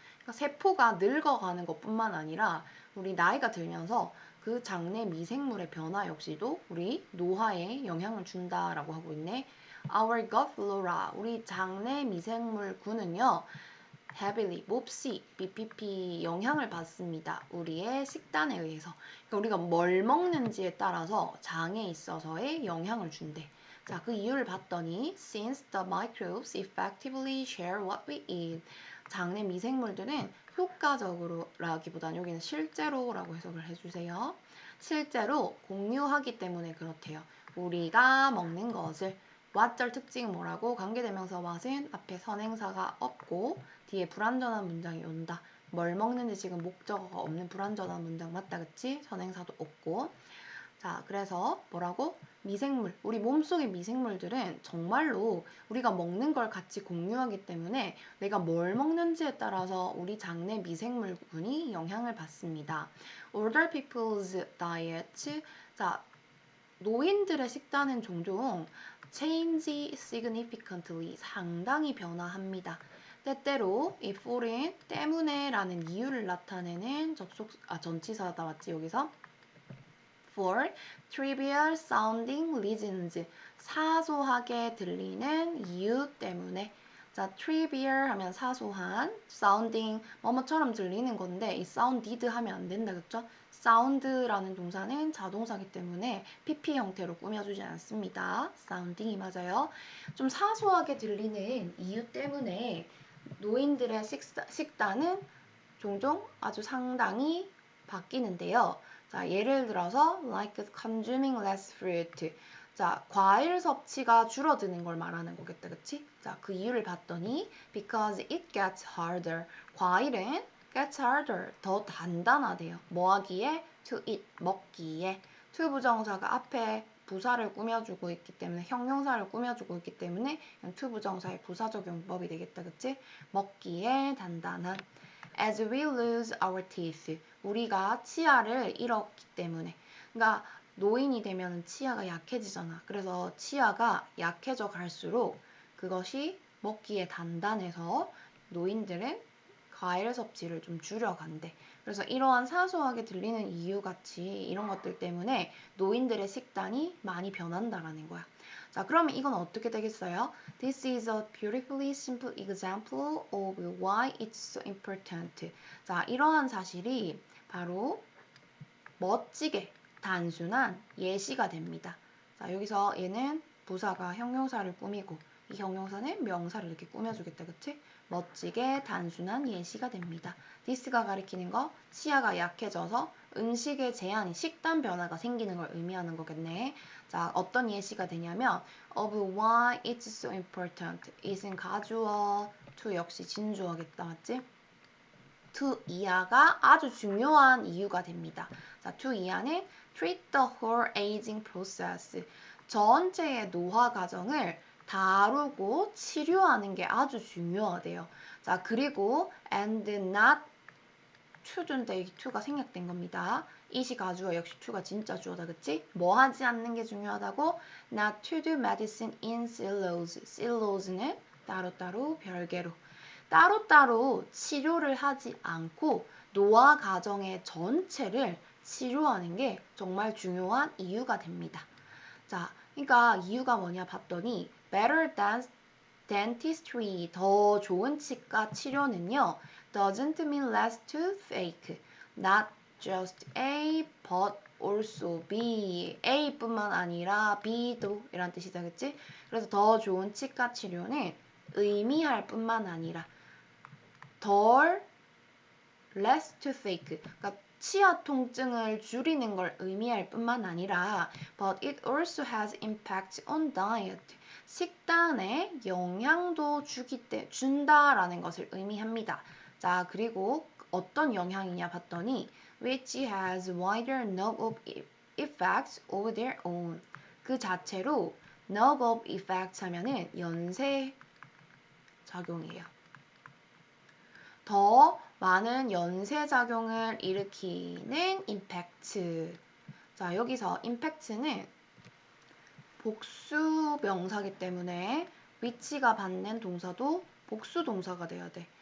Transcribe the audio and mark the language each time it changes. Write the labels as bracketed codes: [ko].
[ko] 그러니까 세포가 늙어가는 것뿐만 아니라 우리 나이가 들면서 그 장내 미생물의 변화 역시도 우리 노화에 영향을 준다라고 하고 있네. [en] Our gut flora, [ko] 우리 장내 미생물군은요. heavily, 몹시, BPP 영향을 받습니다. 우리의 식단에 의해서. 그러니까 우리가 뭘 먹는지에 따라서 장에 있어서의 영향을 준대. 자, 그 이유를 봤더니 [en] since the microbes effectively share what we eat. [ko] 장내 미생물들은 효과적으로라기보다는 여기는 실제로라고 해석을 해주세요. 실제로 공유하기 때문에 그렇대요. 우리가 먹는 것을 what절 특징은 뭐라고? 관계대명사 what은 앞에 선행사가 없고 뒤에 불완전한 문장이 온다. 뭘 먹는지 지금 목적어가 없는 불완전한 문장 맞다. 그치? 선행사도 없고. 자, 그래서 뭐라고? 미생물, 우리 몸속의 미생물들은 정말로 우리가 먹는 걸 같이 공유하기 때문에 내가 뭘 먹는지에 따라서 우리 장내 미생물군이 영향을 받습니다. [en] Older people's diet. [ko] 자, 노인들의 식단은 종종 [en] change significantly, [ko] 상당히 변화합니다. 때때로 이 for은 때문에 라는 이유를 나타내는 전치사다. 맞지? 여기서 [en] for trivial sounding reasons. [ko] 사소하게 들리는 이유 때문에. 자, trivial 하면 사소한, sounding 뭐뭐처럼 들리는 건데 이 sounded 하면 안 된다, 그쵸? sound라는 동사는 자동사기 때문에 PP 형태로 꾸며주지 않습니다. sounding이 맞아요. 좀 사소하게 들리는 이유 때문에 노인들의 식단은 종종 아주 상당히 바뀌는데요. 자, 예를 들어서 [en] like consuming less fruit. [ko] 자, 과일 섭취가 줄어드는 걸 말하는 거겠다, 그치? 자, 그 이유를 봤더니 [en] because it gets harder. [ko] 과일은 [en] gets harder. [ko] 더 단단하대요. 뭐 하기에? [en] to eat. [ko] 먹기에. to 부정사가 앞에 부사를 꾸며주고 있기 때문에 형용사를 꾸며주고 있기 때문에 to 부정사의 부사적용법이 되겠다, 그치? 먹기에 단단한. [en] As we lose our teeth. [ko] 우리가 치아를 잃었기 때문에. 그러니까 노인이 되면 치아가 약해지잖아. 그래서 치아가 약해져 갈수록 그것이 먹기에 단단해서 노인들은 과일 섭취를 좀 줄여간대. 그래서 이러한 사소하게 들리는 이유 같이 이런 것들 때문에 노인들의 식단이 많이 변한다라는 거야. 자, 그러면 이건 어떻게 되겠어요? [en] This is a beautifully simple example of why it's so important. [ko] 자, 이러한 사실이 바로 멋지게 단순한 예시가 됩니다. 자, 여기서 얘는 부사가 형용사를 꾸미고 이 형용사는 명사를 이렇게 꾸며주겠다, 그치? 멋지게 단순한 예시가 됩니다. this가 가리키는 거 치아가 약해져서 음식의 제한이 식단 변화가 생기는 걸 의미하는 거겠네. 자, 어떤 예시가 되냐면 [en] of why it's so important. [ko] it은 가주어, to 역시 진주어겠다, 맞지? to 이하가 아주 중요한 이유가 됩니다. 자, to 이하는 [en] treat the whole aging process. [ko] 전체의 노화 과정을 다루고 치료하는 게 아주 중요하대요. 자, 그리고 [en] and not to [ko] 인데 이 to가 생략된 겁니다. 이시 가주어 역시 to가 진짜 주어다, 그치? 뭐 하지 않는 게 중요하다고? [en] Not to do medicine in silos. [ko] silos는 따로따로 별개로. 따로따로 치료를 하지 않고 노화 과정의 전체를 치료하는 게 정말 중요한 이유가 됩니다. 자, 그러니까 이유가 뭐냐 봤더니 [en] better than dentistry, [ko] 더 좋은 치과 치료는요 [en] doesn't mean less toothache, not just A but also B. [ko] A뿐만 아니라 B도 이란 뜻이다, 그치? 그래서 더 좋은 치과 치료는 의미할 뿐만 아니라 덜 [en] less toothache, [ko] 그러니까 치아 통증을 줄이는 걸 의미할 뿐만 아니라 [en] but it also has impact on diet. [ko] 식단에 영향도 준다라는 것을 의미합니다. 자, 그리고 어떤 영향이냐 봤더니 [en] which has wider knock-on effects of their own. [ko] 그 자체로 knock-on effect 하면은 연쇄 작용이에요. 더 많은 연쇄작용을 일으키는 임팩트. 자, 여기서 임팩트는 복수 명사기 때문에 which가 받는 동사도 복수 동사가 돼야 돼.